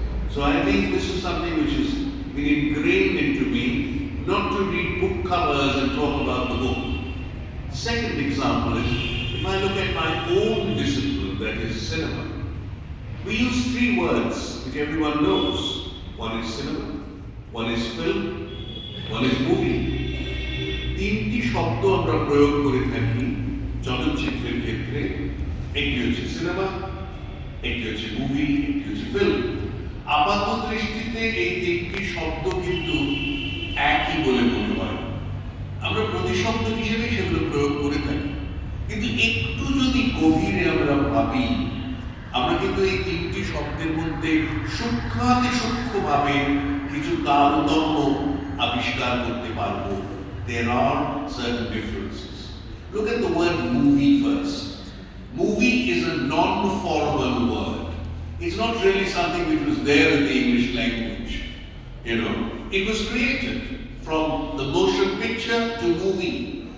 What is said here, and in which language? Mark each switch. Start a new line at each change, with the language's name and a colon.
English: So I think this is something which has been ingrained into me, not to read book covers and talk about the book. Second example is, if I look at my own discipline, that is cinema, we use 3 words which everyone knows. One is cinema, one is film, one is movie.
Bangla: 3টি শব্দ আমরা প্রয়োগ করে থাকি চলচ্চিত্রের ক্ষেত্রে। একটি হচ্ছে সিনেমা, একটি হচ্ছে মুভি, একটি হচ্ছে ফিল্ম। আপাত দৃষ্টিতে এই 3টি শব্দ কিন্তু একই বলে মনে হয়, আমরা প্রতিশব্দ হিসেবে সেগুলো প্রয়োগ করে থাকি। কিন্তু একটু যদি গভীরে আমরা ভাবি, আমরা কিন্তু এই 3টি শব্দের মধ্যে সূক্ষ্মাতি সূক্ষ্মভাবে কিছু তারতম্য আবিষ্কার করতে পারবো।
English: There are certain differences. Look at the word movie first. Movie is a non-formal word. It's not really something which was there in the English language. It was created from the motion picture to movie.